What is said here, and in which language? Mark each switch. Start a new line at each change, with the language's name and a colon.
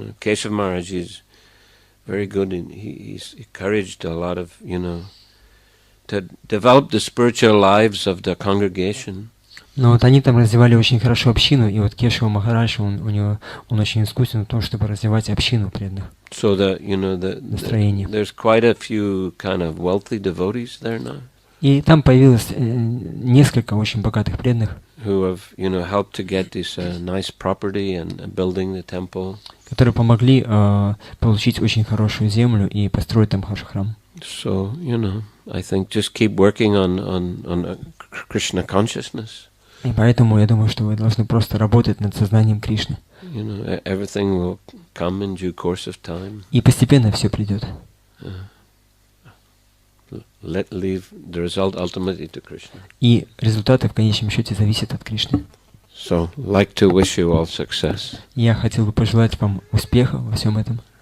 English: Keshav Maharaj is very good. He's encouraged a lot of to develop the spiritual lives of the congregation.
Russian: Но вот они там развивали очень хорошо общину, и вот Кешава Махарадж, он очень искусен в том, чтобы развивать общину преданных.
English: So
Russian: настроение.
English: There's quite a few kind of wealthy devotees there now.
Russian: И там появилось несколько очень богатых преданных,
English: who have helped to get this nice property and building the temple.
Russian: Которые помогли получить очень хорошую землю и построить там хороший храм.
English: So I think just keep working on Krishna consciousness.
Russian: И поэтому я думаю, что вы должны просто работать над сознанием Кришны.
English: Everything will come in due course of time.
Russian: И постепенно все придет.
English: Leave the result ultimately to Krishna.
Russian: И результаты в конечном счете зависят от Кришны.
English: So, like to wish you all success.
Russian: Я хотел бы пожелать вам успеха во всем этом.